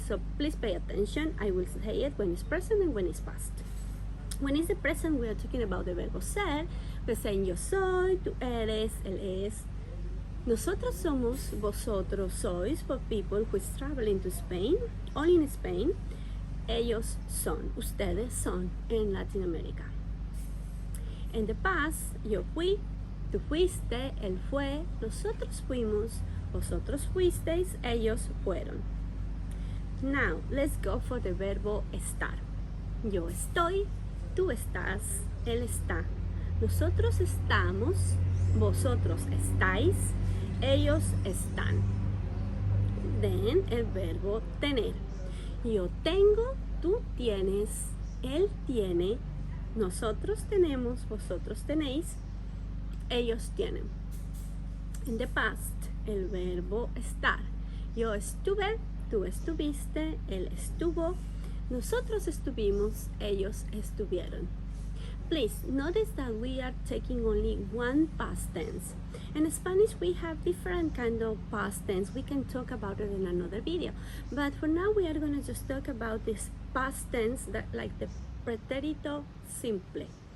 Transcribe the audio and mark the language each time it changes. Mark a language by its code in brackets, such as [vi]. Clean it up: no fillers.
[en] So please pay attention. I will say it when it's present and when it's past. When it's the present, we are talking about the verbo ser. We're saying [es] yo soy, tú eres, él es. Nosotros somos, vosotros sois, [en] for people who is traveling to Spain, only in Spain. [es] Ellos son, ustedes son, [en] in Latin America. In the past, [es] yo fui, tú fuiste, él fue, nosotros fuimos, vosotros fuisteis, ellos fueron. [en] Now, let's go for the [es] verbo estar. Yo estoy, tú estás, él está. Nosotros estamos, vosotros estáis, ellos están. Then, el verbo tener. Yo tengo, tú tienes, él tiene, nosotros tenemos, vosotros tenéis, ellos tienen. [en] In the past, [es] el verbo estar. Yo estuve, tú estuviste, él estuvo, nosotros estuvimos, ellos estuvieron. [en] Please notice that we are taking only one past tense. In Spanish, we have different kind of past tense. We can talk about it in another video. But for now, we are going to just talk about this past tense, that like the pretérito simple.